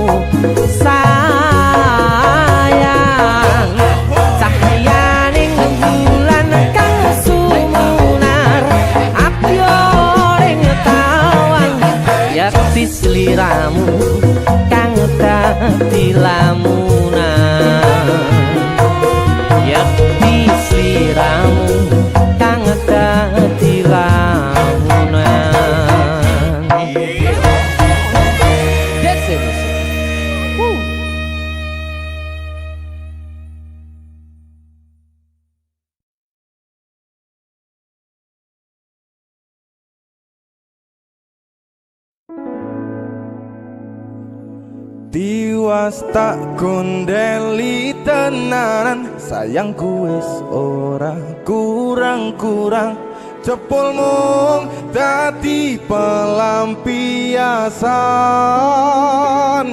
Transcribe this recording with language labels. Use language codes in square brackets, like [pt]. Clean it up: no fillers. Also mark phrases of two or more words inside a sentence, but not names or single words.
[jv] sayang cahyaning bulan kang sumunar apyoring tawang yakti sliramu kang dadi lamunan yakti sliramu kang dadi lamunan. [en] That's it. Woo. [jv] Tiwas tak kondeli tenanan sayangku wis ora kurang-kurang cepul mung dadi pelampiasan